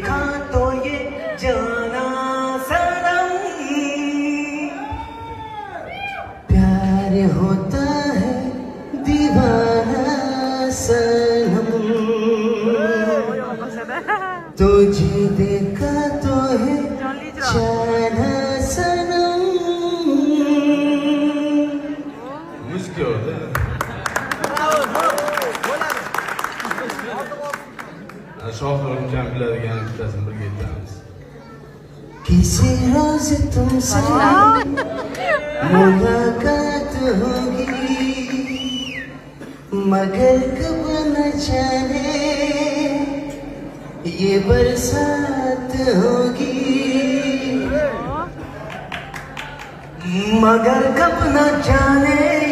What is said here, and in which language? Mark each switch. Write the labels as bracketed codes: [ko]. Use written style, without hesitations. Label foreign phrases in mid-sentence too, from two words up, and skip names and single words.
[hi] तो ये जाना सनम प्यार होता है दीवाना सनम तुझे देखा तो है जाना सनम [uz] Muzika yo'qda. Shohir ukam biladigan bittasini birga aytamiz. [hi] किसी रोज तुमसे मुलाकात होगी मगर कब न जाने ये बरसात होगी मगर कब न जाने